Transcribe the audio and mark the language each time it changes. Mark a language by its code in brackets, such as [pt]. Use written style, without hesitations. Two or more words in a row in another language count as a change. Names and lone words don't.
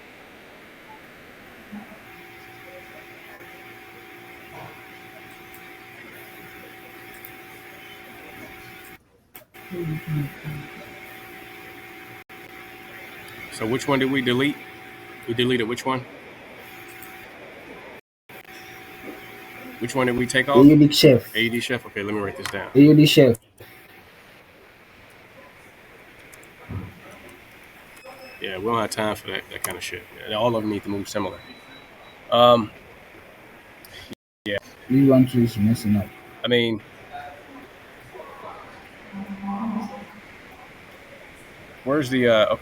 [en] So which one did we delete? We deleted which one? Which one did we take off? AUD chef. AUD chef. Okay, let me write this down. AUD chef. Yeah, we don't have time for that kind of shit. All of them need to move similar. Yeah. This one too is messing up. I mean, where's the okay?